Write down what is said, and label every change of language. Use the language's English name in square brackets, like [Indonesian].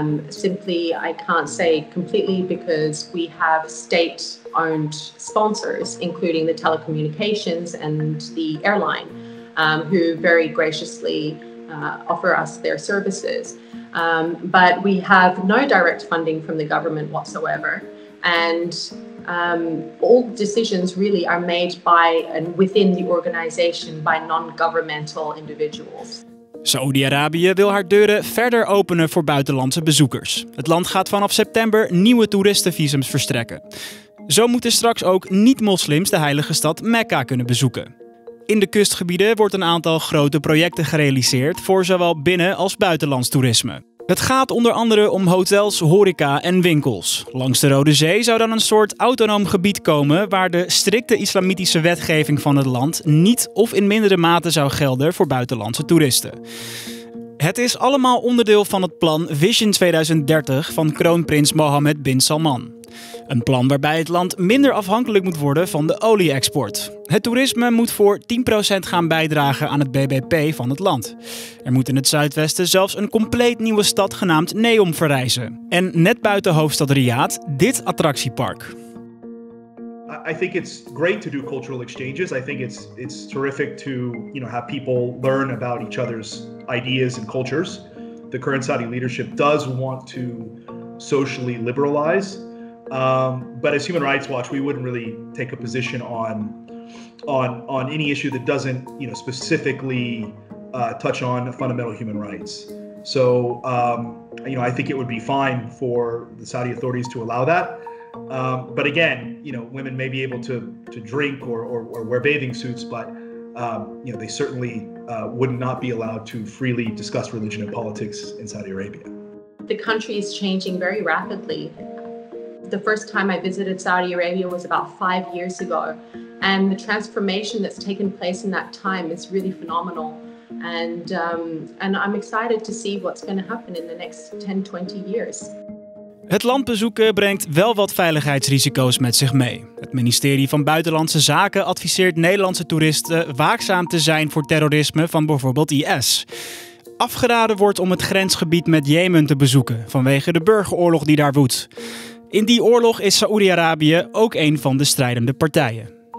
[English] Simply, I can't say completely because we have state-owned sponsors, including the telecommunications and the airline, who very graciously offer us their services. But we have no direct funding from the government whatsoever. And all decisions really are made by and within the organization by non-governmental individuals. [Dutch] Saoedi-Arabië wil haar deuren verder openen voor buitenlandse bezoekers. Het land gaat vanaf september nieuwe toeristenvisums verstrekken. Zo moeten straks ook niet-moslims de heilige stad Mekka kunnen bezoeken. In de kustgebieden wordt een aantal grote projecten gerealiseerd voor zowel binnen- als buitenlands toerisme. Het gaat onder andere om hotels, horeca en winkels. Langs de Rode Zee zou dan een soort autonoom gebied komen waar de strikte islamitische wetgeving van het land niet of in mindere mate zou gelden voor buitenlandse toeristen. Het is allemaal onderdeel van het plan Vision 2030 van kroonprins Mohammed bin Salman. Een plan waarbij het land minder afhankelijk moet worden van de olie-export. Het toerisme moet voor 10% gaan bijdragen aan het BBP van het land. Er moet in het zuidwesten zelfs een compleet nieuwe stad genaamd Neom verrijzen. En net buiten hoofdstad Riyadh dit attractiepark. [English] I think it's great to do cultural exchanges. I think it's terrific to have people learn about each other's ideas and cultures. The current Saudi leadership does want to socially liberalize, but as Human Rights Watch, we wouldn't really take a position on any issue that doesn't specifically touch on fundamental human rights. So I think it would be fine for the Saudi authorities to allow that. But again, women may be able to drink or wear bathing suits, but they certainly would not be allowed to freely discuss religion and politics in Saudi Arabia. The country is changing very rapidly. The first time I visited Saudi Arabia was about 5 years ago, and the transformation that's taken place in that time is really phenomenal. And I'm excited to see what's going to happen in the next 10, 20 years. [Dutch] Het land bezoeken brengt wel wat veiligheidsrisico's met zich mee. Het ministerie van Buitenlandse Zaken adviseert Nederlandse toeristen waakzaam te zijn voor terrorisme van bijvoorbeeld IS. Afgeraden wordt om het grensgebied met Jemen te bezoeken vanwege de burgeroorlog die daar woedt. In die oorlog is Saoedi-Arabië ook een van de strijdende partijen.